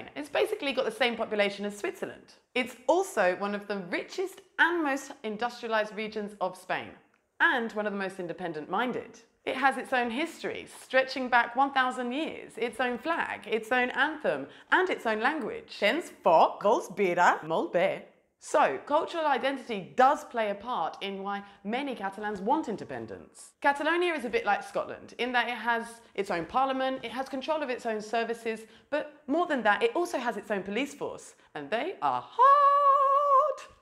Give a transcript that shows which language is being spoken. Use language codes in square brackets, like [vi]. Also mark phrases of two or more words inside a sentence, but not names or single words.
[en] It's basically got the same population as Switzerland. It's also one of the richest and most industrialized regions of Spain, and one of the most independent-minded. It has its own history, stretching back 1,000 years, its own flag, its own anthem, and its own language. [ca] Gens foc, vols bira, molt bé. [en] So, cultural identity does play a part in why many Catalans want independence. Catalonia is a bit like Scotland, in that it has its own parliament, it has control of its own services, but more than that, it also has its own police force, and they are hard.